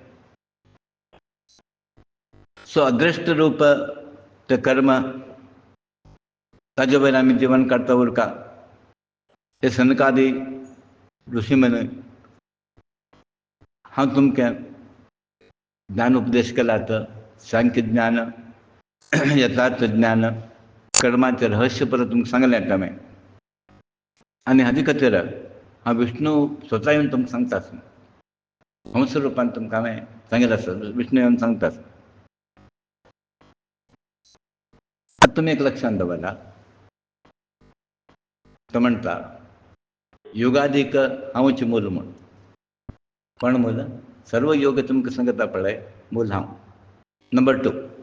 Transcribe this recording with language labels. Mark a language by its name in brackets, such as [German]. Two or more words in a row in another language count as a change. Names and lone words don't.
[Konkani] सो अदृश्ट रूप ते कर्म ताजे वयर आमी जीवन काडटा उरका हे सनकादी ऋषी म्हण हांव तुमकां ज्ञान उपदेश केला तर सांख्य ज्ञान यथार्थ ज्ञान कर्माचे रहस्य परत तुमकां सांगलें हांवें आनी हाजे खातीर हांव विष्णू स्वता येवन तुमकां सांगतास हंस रुपान तुमकां हांवें सांगिल्लें आसा विष्णू येवन सांगतास आतां तुमी एक लक्षांत दवरा तो म्हणटा युगादीक हांवच मूल म्हूण कोण मूल सर्व योग तुमकां सांगता पळय मूल हांव नंबर 2